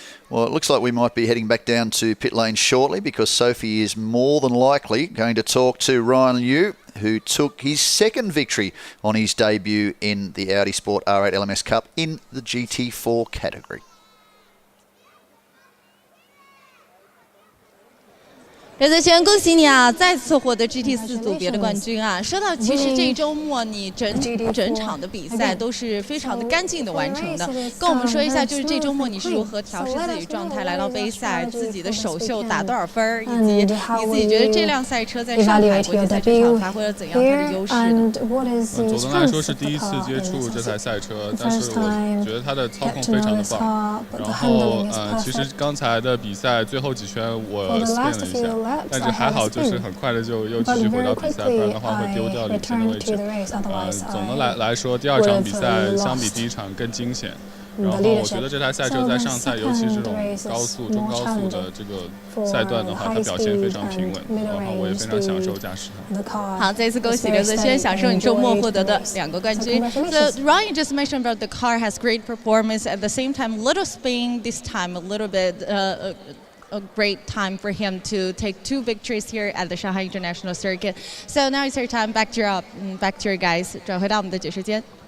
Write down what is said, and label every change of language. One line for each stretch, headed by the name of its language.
English: Well, it looks like we might be heading back down to pit lane shortly because Sophie is more than likely going to talk to Ryan Liu, who took his second victory on his debut in the Audi Sport R8 LMS Cup in the GT4 category.
Chinese: 刘泽轩，恭喜你啊，再次获得 GT4 组别的冠军啊！说到其实这一周末你整场的比赛都是非常的干净的完成的，跟我们说一下，就是这周末你是如何调试自己状态来到杯赛，自己的首秀打多少分，以及你自己觉得这辆赛车在上海国际赛车场发挥了怎样它的优势呢？总的来说是第一次接触这台赛车，但是我觉得它的操控非常的棒。然后其实刚才的比赛最后几圈我 spin 了一下。但是还好，就是很快的就又继续回到比赛，不然的话会丢掉领先的位置。总的来说，第二场比赛相比第一场更惊险。然后我觉得这台赛车在上赛，尤其是这种高速、中高速的这个赛段的话，它表现非常平稳，然后我也非常享受驾驶它。好，再次恭喜刘泽轩享受你周末获得的2个冠军。
English: So Ryan just mentioned about the car has great performance at the same time, little spin this time, a little bit. A great time for him to take 2 victories here at the Shanghai International Circuit. So now it's your time. Back to your guys.
Chinese: 转回到我们的解说间。